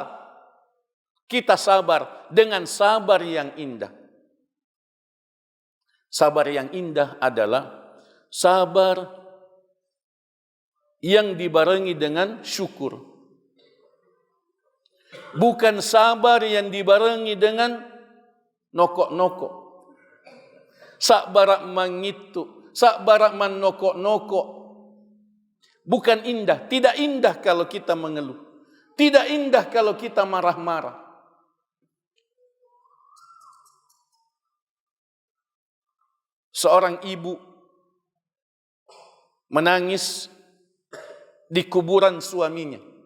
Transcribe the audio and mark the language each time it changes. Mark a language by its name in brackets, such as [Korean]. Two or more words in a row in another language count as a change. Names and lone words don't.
[Indonesian] Kita sabar dengan sabar yang indah. Sabar yang indah adalah sabar yang dibarengi dengan syukur. Bukan sabar yang dibarengi dengan nokok-nokok. [Sasak] Sak barak mangitu, sak barak man nokok-nokok. [Indonesian] Bukan indah, tidak indah kalau kita mengeluh. Tidak indah kalau kita marah-marah. Seorang ibu menangis di kuburan suaminya.